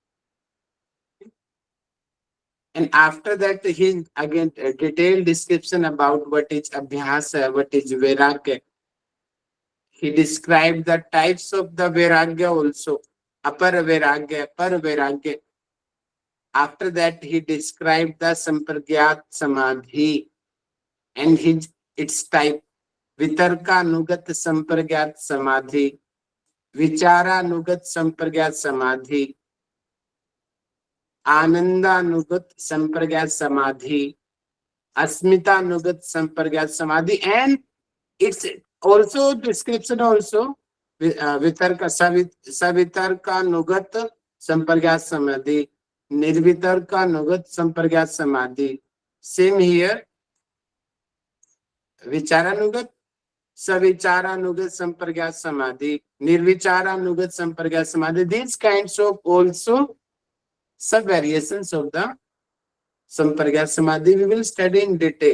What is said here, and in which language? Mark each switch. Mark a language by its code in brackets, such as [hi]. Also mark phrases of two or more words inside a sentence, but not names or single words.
[en] And after that, he again a detailed description about what is Abhyasa, what is Vairagya. He described the types of the Vairagya also, [sa] Apar Vairagya, Par Vairagya. [en] After that, he described the [sa] Sampragyat Samadhi [en] and its type. [sa] Vitarka Nugat Sampragyat Samadhi, Vichara Nugat Sampragyat Samadhi, Ananda Nugat Sampragyat Samadhi, Asmita Nugat Sampragyat Samadhi, [en] and it's also description also [sa] Vitarka Savitarka Nugat Sampragyat Samadhi, Nirvitarka Nugat Sampragyat Samadhi. [en] Same here, [sa] Vicharanugat, Savicharanugat Sampragyat Samadhi, Nirvicharanugat Sampragyat Samadhi. [en] These kinds of also sub variations of the [sa] Sampragyat Samadhi [en] we will study in detail.